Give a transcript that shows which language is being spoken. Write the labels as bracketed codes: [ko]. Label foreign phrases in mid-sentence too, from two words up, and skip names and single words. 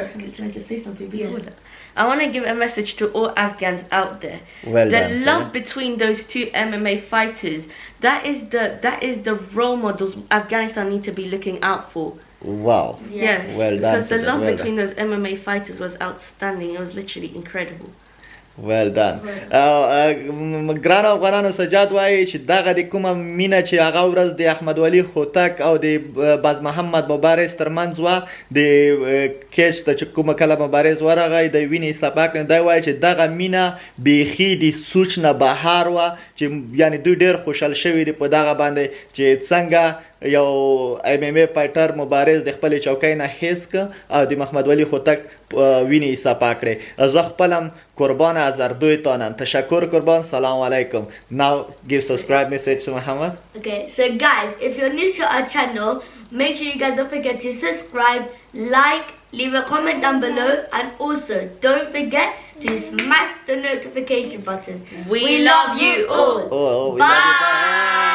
[en] Sorry, can I just say something before that? I want to give a message to all Afghans out there. Well the done, love Sarah. between those two MMA fighters, that is the role models Afghanistan need to be looking out for. Wow. Yes. Well done, Because the Sarah, love well between those MMA fighters was outstanding. It was literally incredible. Well done. [ps] ګران افغانانو سجاد وایي چې دغه د کومه مینه چې هغه ورځ د احمد ولی هوتک او د باز محمد مبارز ترمنځ وه د کیچ ته چې کومه کله مبارز ورغی د وینې سبق دی وایي چې دغه مینه بیخي د سوچ نه بهر وه چې یعنی دوی ډېر خوشحال شوي دي په دغه باندې چې څنګه یو [en] MMA fighter [ps] مبارز د خپل چوکۍ نه هیڅ که او د محمد ولی هوتک وینې صفا کړې. زه خپلم قربان [fa] از اردوی تانم. تشکر قربان. سلام علیکم. [en] Now give subscribe message to Muhammad. Okay, so guys, if you're new to our channel, make sure you guys don't forget to subscribe, like, leave a comment down below, and also don't forget to smash the notification button. We love you all. Oh, we love you. Bye.